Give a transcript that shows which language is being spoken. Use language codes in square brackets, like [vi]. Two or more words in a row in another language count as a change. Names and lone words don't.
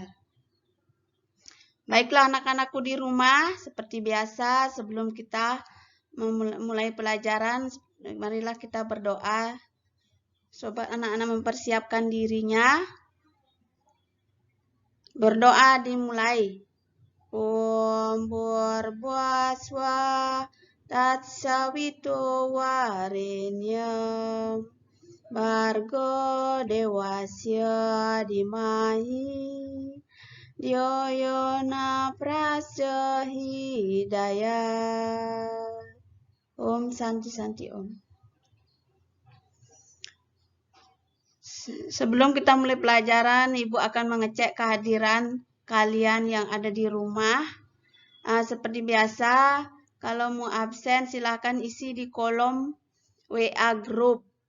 [id] Baiklah anak-anakku di rumah, seperti biasa sebelum kita memulai pelajaran, marilah kita berdoa. Sobat anak-anak mempersiapkan dirinya. Berdoa dimulai. [sa] ॐ भुर्वस्व तत्सवितो वरेण्यं भर्गो देवस्य धीमहि ध्यो योन प्रचोदयात्. ॐ शान्ति शान्ति ॐ. [id] Sebelum kita mulai pelajaran, Ibu akan mengecek kehadiran kalian yang ada di rumah. Seperti biasa, kalau mau absen silahkan isi di kolom WA Group.